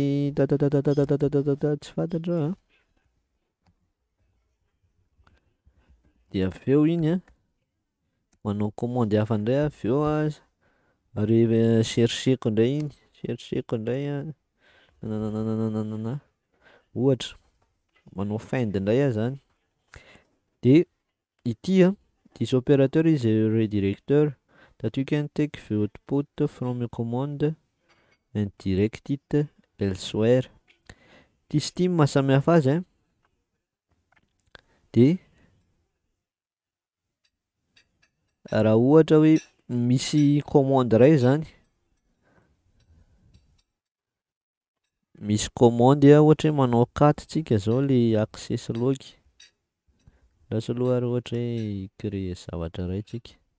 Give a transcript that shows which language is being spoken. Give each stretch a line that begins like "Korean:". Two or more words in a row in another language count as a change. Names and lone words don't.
Malagasy: tsy fantatro de aveo iny manao commande hafa ndray aveo chercheko ndray iny nananana ohatra manao find ndray zany, de ity
English: this operator is a redirector that you can take the output from a command and direct it elsewhere.
Malagasy: système mahasamihafa azy de raha ohatra hoe misy commande ray zany, misy commande ohatra hoe manao carte tsika zao le
English: access log,
Malagasy: lasa aloha ary ohatra hoe créer zavatra ray tsika,